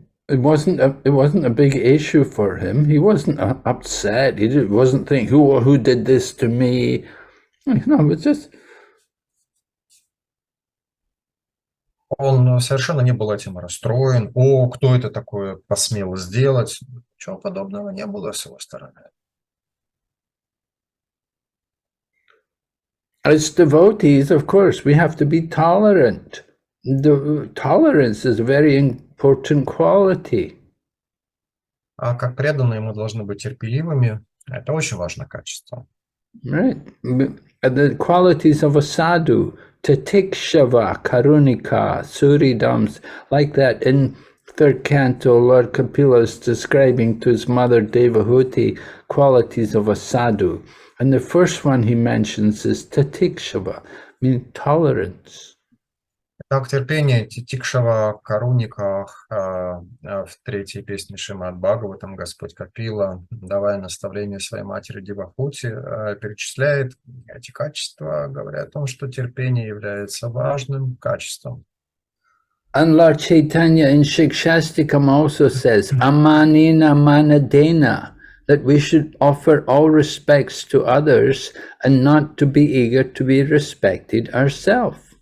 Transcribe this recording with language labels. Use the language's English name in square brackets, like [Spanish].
[English] It wasn't a big issue for him. He wasn't upset. He wasn't thinking, who did this to me? No, it's just... [Russian] Он совершенно не был этим расстроен. О, кто это такое посмел сделать? Ничего подобного не было с его стороны. [English] As devotees, of course, we have to be tolerant. Tolerance is a very important quality. [Russian] А как преданные мы должны быть терпеливыми. Это очень важное качество. [English] Right. The qualities of a sadhu, Tatikshava, Karunika, Suridams, like that in third canto, Lord Kapila is describing to his mother Devahuti qualities of a sadhu. And the first one he mentions is Tatikshava, meaning tolerance. [Russian] Так, терпение Титикшава Каруника в третьей песне Шримад Бхагаватам Господь Капила, давая наставление своей матери Девахути, перечисляет эти качества, говоря о том, что терпение является важным качеством. [English] And Lord Chaitanya in Shikshastikam also says, Amanina Manadena, that we should offer all respects to others and not to be eager to be respected ourselves.